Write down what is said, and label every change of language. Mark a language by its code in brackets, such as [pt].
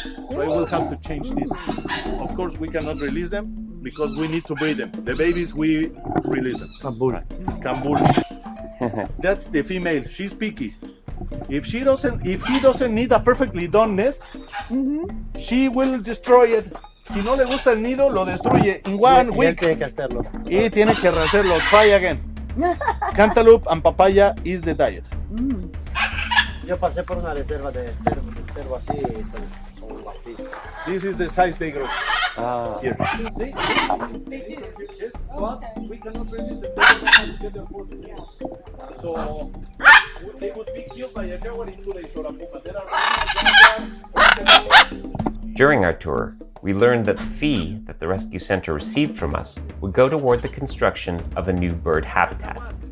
[en] So I will have to change this. Of course, we cannot release them because we need to breed them. The babies, we release them. Cambul. That's the female. She's picky. If he doesn't need a perfectly done nest, she will destroy it. [es] Si no le gusta el nido, lo destruye [en] in 1 week. [es] Tiene que hacerlo. Y tiene que hacerlo. [en] Try again. Cantaloupe and papaya is the diet. [es] Yo pasé por una reserva de cervo así, son guapísimos. [en] This is the size they grow here. They do. Yes, but we cannot release them. They don't know how to get their food. So they would be killed by a jaguar in 2 days or a puma. There are During our tour, we learned that the fee that the rescue center received from us would go toward the construction of a new bird habitat.